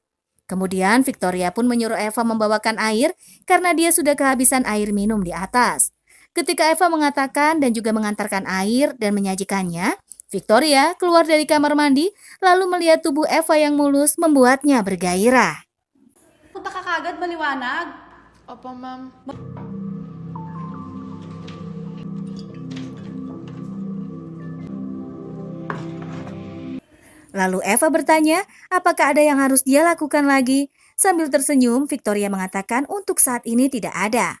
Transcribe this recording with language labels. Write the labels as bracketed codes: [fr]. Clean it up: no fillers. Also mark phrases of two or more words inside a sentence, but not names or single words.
[id] Kemudian Victoria pun menyuruh Eva membawakan air karena dia sudah kehabisan air minum di atas. Ketika Eva mengatakan dan juga mengantarkan air dan menyajikannya, Victoria keluar dari kamar mandi lalu melihat tubuh Eva yang mulus membuatnya bergairah. [tl] Punta ka kagad, maliwanag. Opo, ma'am. [id] Lalu Eva bertanya, apakah ada yang harus dia lakukan lagi? Sambil tersenyum, Victoria mengatakan untuk saat ini tidak ada.